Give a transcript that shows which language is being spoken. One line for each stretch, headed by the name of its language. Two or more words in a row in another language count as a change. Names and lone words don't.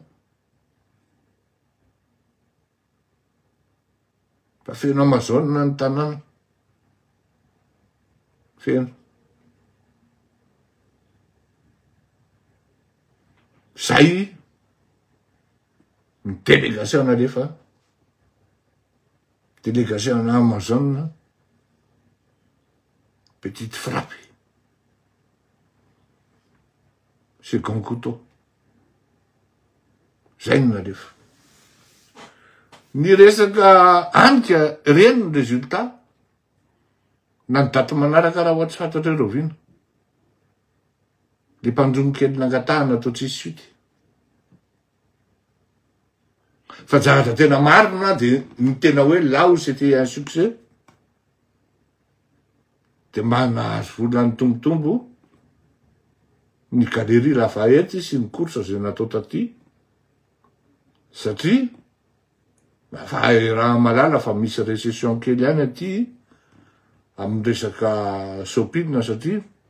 Malagasy: Fa feno amazona ny tanàna. Feno. Zay ny délégation alefa. Délégation Amazon.
French: Petite frappe. Second couteau.
Malagasy: Zay no alefa. Ny resaka anika reny ny résultat. Na ny daty manaraka raha ohatsy fantatrareo vino. Le mpanjono kely nangatahana atao tsisy suite. Fa zavatra tena marina de ny tena hoe
French: là où c'était un succès.
Malagasy: De nahazo volany tombotombo ny Galerie Lafayette sy ny course zay natao taty. Satria fa raha malala fa misy récession kely ihany aty amin'ny resaka shopping satria